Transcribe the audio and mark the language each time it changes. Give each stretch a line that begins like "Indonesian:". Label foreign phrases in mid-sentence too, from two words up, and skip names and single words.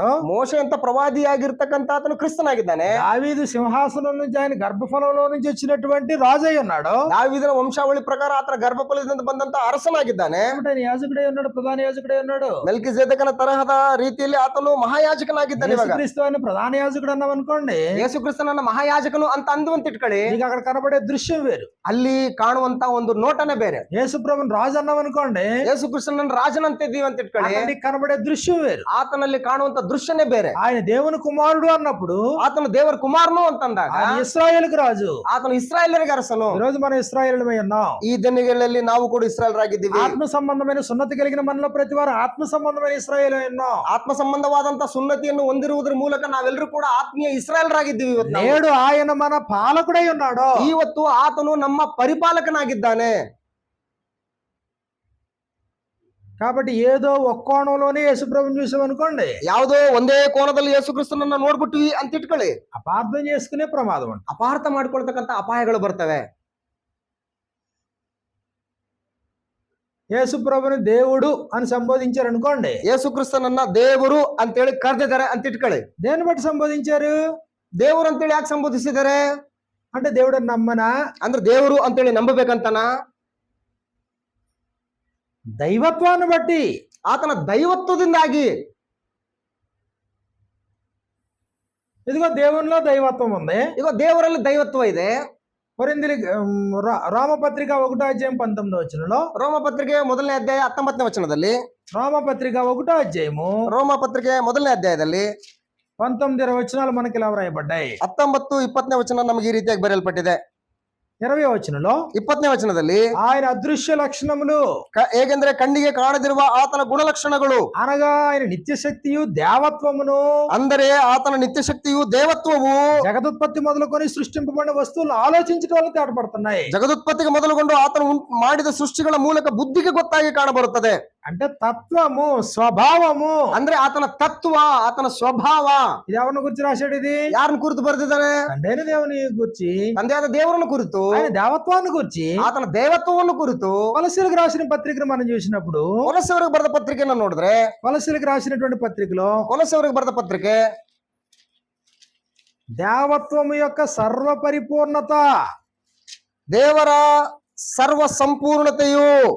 Kannada: ಮೋಶೆ ಅಂತ ಪ್ರವಾದಿಯಾಗಿರ್ತಕ್ಕಂತ ಆತನು ಕ್ರಿಸ್ತನಾಗಿದ್ದಾನೆ.
Telugu: దావీదు సింహాసనం నుంచి ఆయన గర్భఫలంలో నుంచి వచ్చినటువంటి రాజై ఉన్నాడు.
Kannada: ದಾವೀದನ ವಂಶಾವಳಿ ಪ್ರಕಾರ ಆತನ ಗರ್ಭಫಲದಿಂದ ಬಂದಂತ ಅರಸನಾಗಿದ್ದಾನೆ.
Telugu: కాబట్టి ఆయన యాజకుడై ఉన్నాడు, ప్రధాన యాజకుడై ఉన్నాడు.
Kannada: ಮೆಲ್ಕಿಜೆದೇಕನ ತರಹದ ರೀತಿಯಲ್ಲಿ ಆತನು ಮಹಾಯಾಜಕನಾಗಿದ್ದಾನೆ. ಇವಾಗ
Telugu: యేసుక్రీస్తు ఆయన ప్రధాన యాజకుడు అన్నాం అనుకోండి,
Kannada: ಯೇಸು ಕ್ರಿಸ್ತನನ್ನ ಮಹಾಯಾಜಕನು ಅಂತ ಅಂದುವಂತ ಇಟ್ಕೊಳ್ಳಿ.
Telugu: నీకు అక్కడ కనబడే దృశ్యం వేరు.
Kannada: ಅಲ್ಲಿ ಕಾಣುವಂತ ಒಂದು ನೋಟನೇ ಬೇರೆ.
Telugu: యేసు ప్రభుని రాజు అన్నాం అనుకోండి,
Kannada: ಯೇಸು ಕ್ರಿಸ್ತನನ್ನ ರಾಜನಂತೆ ಇದೀವಿ ಅಂತ ಇಟ್ಕೊಳ್ಳಿ.
Telugu: అక్కడ నీకు కనబడే దృశ్యం వేరు.
Kannada: ಆತನಲ್ಲಿ ಕಾಣುವಂತ ದೃಶ್ಯನೇ ಬೇರೆ.
Telugu: ఆయన దేవుని కుమారుడు అన్నప్పుడు
Kannada: ಆತನು ದೇವರ ಕುಮಾರನು ಅಂತಂದಾಗ
Telugu: ఆయన ఇశ్రాయేలుకు రాజు.
Kannada: ಆತನು ಇಸ್ರಾಯೇಲರಿಗೆ ಅರಸನು.
Telugu: ఈ రోజు మనం ఇశ్రాయేలుమై ఉన్నాం.
Kannada: ಈ ದಿನಗಳಲ್ಲಿ ನಾವು ಕೂಡ ಇಸ್ರಾಯೇಲರಾಗಿದ್ದೀವಿ.
Telugu: ఆత్మ సంబంధమైన సున్నతి కలిగిన మనలో ప్రతి వారు ఆత్మ సంబంధమైన ఇశ్రాయేలు ఉన్నాం.
Kannada: ಆತ್ಮ ಸಂಬಂಧವಾದಂತ ಸುನ್ನತಿಯನ್ನು ಹೊಂದಿರುವುದರ ಮೂಲಕ ನಾವೆಲ್ಲರೂ ಕೂಡ ಆತ್ಮೀಯ ಇಸ್ರಾಯೇಲರಾಗಿದ್ದೀವಿ. ಇವತ್ತು ನಾವು.
Telugu: నేడు ఆయన మన పాలకుడై ఉన్నాడు.
Kannada: ಇವತ್ತು ಆತನು ನಮ್ಮ ಪರಿಪಾಲಕನಾಗಿದ್ದಾನೆ.
Telugu: కాబట్టి ఏదో ఒక్క కోణంలోనే యేసుప్రభుని చూసాం అనుకోండి,
Kannada: ಯಾವುದೋ ಒಂದೇ ಕೋನದಲ್ಲಿ ಯೇಸು ಕ್ರಿಸ್ತನನ್ನ ನೋಡ್ಬಿಟ್ವಿ ಅಂತ ಇಟ್ಕೊಳ್ಳಿ,
Telugu: అపార్థం చేసుకునే ప్రమాదం ఉంటుంది.
Kannada: ಅಪಾರ್ಥ ಮಾಡ್ಕೊಳ್ತಕ್ಕಂತ ಅಪಾಯಗಳು ಬರ್ತವೆ.
Telugu: యేసుప్రభుని దేవుడు అని సంబోధించారు అనుకోండి,
Kannada: ಯೇಸು ಕ್ರಿಸ್ತನನ್ನ ದೇವರು ಅಂತೇಳಿ ಕರೆದಿದ್ದಾರೆ ಅಂತ ಇಟ್ಕೊಳ್ಳಿ.
Telugu: దేన్ని బట్టి సంబోధించారు?
Kannada: ದೇವರು ಅಂತೇಳಿ ಯಾಕೆ ಸಂಬೋಧಿಸಿದ್ದಾರೆ?
Telugu: అంటే దేవుడు నమ్మనా,
Kannada: ಅಂದ್ರೆ ದೇವರು ಅಂತೇಳಿ ನಂಬಬೇಕಂತನಾ?
Telugu: దైవత్వాన్ని బట్టి.
Kannada: ಆತನ ದೈವತ್ವದಿಂದಾಗಿ.
Telugu: ఇదిగో దేవునిలో దైవత్వం ఉంది.
Kannada: ಈಗ ದೇವರಲ್ಲಿ ದೈವತ್ವ ಇದೆ.
Telugu: కొరింథీ రామపత్రిక 1:19
Kannada: ರೋಮಪತ್ರಿಕೆ 1ನೇ ಅಧ್ಯಾಯ 19ನೇ ವಚನದಲ್ಲಿ,
Telugu: రామపత్రిక 1
Kannada: ರೋಮಪತ್ರಿಕೆ 1ನೇ ಅಧ್ಯಾಯದಲ್ಲಿ
Telugu: 19 మనకి ఇలా వ్రాయబడ్డాయి. 19,
Kannada: 20ನೇ ವಚನ ನಮಗೆ ಈ ರೀತಿಯಾಗಿ ಬರೆಯಲ್ಪಟ್ಟಿದೆ. 20 20ನೇ ವಚನದಲ್ಲಿ
Telugu: ఆయన అదృశ్య లక్షణములు,
Kannada: ಹೇಗೆಂದ್ರೆ ಕಣ್ಣಿಗೆ ಕಾಣದಿರುವ ಆತನ ಗುಣಲಕ್ಷಣಗಳು,
Telugu: అనగా ఆయన నిత్య శక్తియు దేవత్వమును,
Kannada: ಅಂದರೆ ಆತನ ನಿತ್ಯ ಶಕ್ತಿಯು ದೇವತ್ವವು
Telugu: జగదుత్పత్తి మొదలుకొని సృష్టింపబడిన వస్తువులను ఆలోచించడం వల్ల తేటపడుతున్నాయి.
Kannada: ಜಗದುತ್ಪತ್ತಿಗೆ ಮೊದಲುಗೊಂಡು ಆತನು ಮಾಡಿದ ಸೃಷ್ಟಿಗಳ ಮೂಲಕ ಬುದ್ಧಿಗೆ ಗೊತ್ತಾಗಿ ಕಾಣಬರುತ್ತದೆ.
Telugu: అంటే తత్వము, స్వభావము.
Kannada: ಅಂದ್ರೆ ಆತನ ತತ್ವ, ಆತನ ಸ್ವಭಾವ.
Telugu: ఇది ఎవరిని గురించి రాశాడు? ఇది
Kannada: ಯಾರನ್ನ ಕುರಿತು ಬರೆದಿದ್ದಾನೆ?
Telugu: తండ్రైన దేవుని గురించి,
Kannada: ತಂದೆಯಾದ ದೇವರನ್ನು ಕುರಿತು,
Telugu: ఆయన దేవత్వాన్ని గురించి.
Kannada: ಆತನ ದೇವತ್ವವನ್ನು ಕುರಿತು.
Telugu: కొలస్సీలకు రాసిన పత్రికను మనం చూసినప్పుడు,
Kannada: ಕೊಲಸ್ಸವರಿಗೆ ಬರೆದ ಪತ್ರಿಕೆಯನ್ನು ನೋಡಿದ್ರೆ,
Telugu: కొలస్సీలకు రాసినటువంటి పత్రికలో
Kannada: ಕೊಲಸ್ಸವರಿಗೆ ಬರೆದ ಪತ್ರಿಕೆ
Telugu: దేవత్వము యొక్క సర్వ పరిపూర్ణత,
Kannada: ದೇವರ ಸರ್ವ ಸಂಪೂರ್ಣತೆಯು